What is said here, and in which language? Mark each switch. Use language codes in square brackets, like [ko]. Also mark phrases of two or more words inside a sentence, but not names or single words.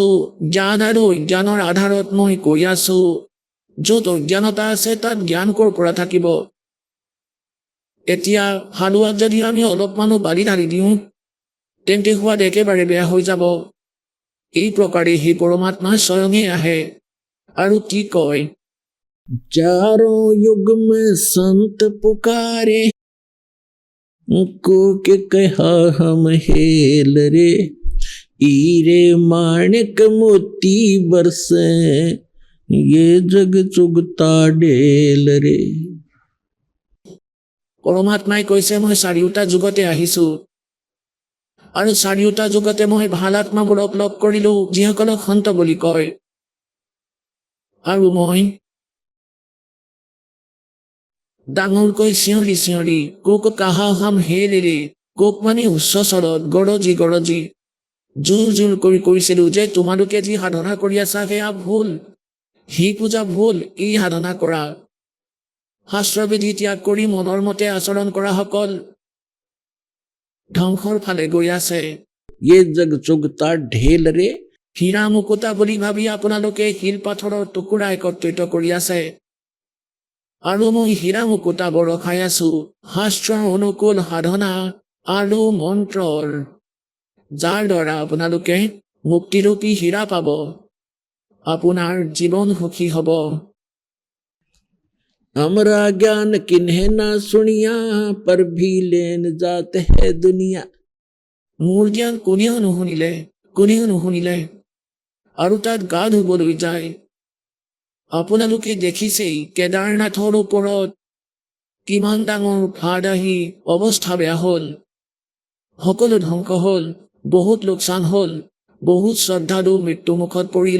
[as] জ্ঞান আৰু অজ্ঞানৰ আধাৰত মই কৈ আছো, য'ত অজ্ঞানতা আছে তাত জ্ঞান ক'ৰ পৰা থাকিব। এতিয়া হালোৱাত যদি আমি অলপমানো বালি ঢালি দিওঁ তেন্তে সোৱাদ একেবাৰে বেয়া হৈ যাব। এই প্ৰকাৰে সেই পৰমাত্মা স্বয়ঙে আহে আৰু কি কয়, [hi] चारों युग में संत पुकारे, को के कहा हम हेल रे, हीरे माणिक मोती बरसे, ये जग चुगता ढेल रे। [as] পৰমাত্মাই কৈছে, মই চাৰিওটা যুগতে আহিছো আৰু চাৰিওটা যুগতে মই ভাল আত্মাবোৰক লগ কৰিলো, যিসকলক সন্ত বুলি কয়। আৰু মই ডাঙৰকৈ চিঞৰি চিঞৰি, [hi] को के कहा हम हेल रे, [as] কোক মানে উচ্চ স্বৰত গৰজি গৰজি জোৰ জোৰ কৰি কৈছিলো যে তোমালোকে যি সাধনা কৰি আছা সেয়া ভুল, সেই পূজা ভুল, এই সাধনা কৰা, শাস্ত্ৰবিধি ত্যাগ কৰি মনৰ মতে আচৰণ কৰা সকল ধ্বংসৰ ফালে গৈ আছে। [hi] ये जग चुगता ढेल रे, [as] হীৰা মুকুতা বুলি ভাবি আপোনালোকে শিল পাথৰৰ টুকুৰা একত্ৰিত কৰি আছে, আৰু মই হীৰা মুকুতা বৰষাই আছো শাস্ত্ৰৰ অনুকূল সাধনা আৰু মন্ত্ৰৰ, যাৰ দ্বাৰা আপোনালোকে মুক্তিৰূপী হীৰা পাব, আপোনাৰ জীৱন সুখী হ'ব। [hi] हमरा ज्ञान किन्हे ना सुनिया, पर भी लेन जात है दुनिया। [as] মোৰ জ্ঞান কোনেও নুশুনিলে আৰু তাত গা ধুবলৈ যায়। আপোনালোকে দেখিছেই কেদাৰনাথৰ ওপৰত কিমান ডাঙৰ ফাদ আহি অৱস্থা বেয়া হ'ল, সকলো ধ্বংস হ'ল, বহুত লোকচান হ'ল, বহুত শ্ৰদ্ধালু মৃত্যুমুখত পৰিল।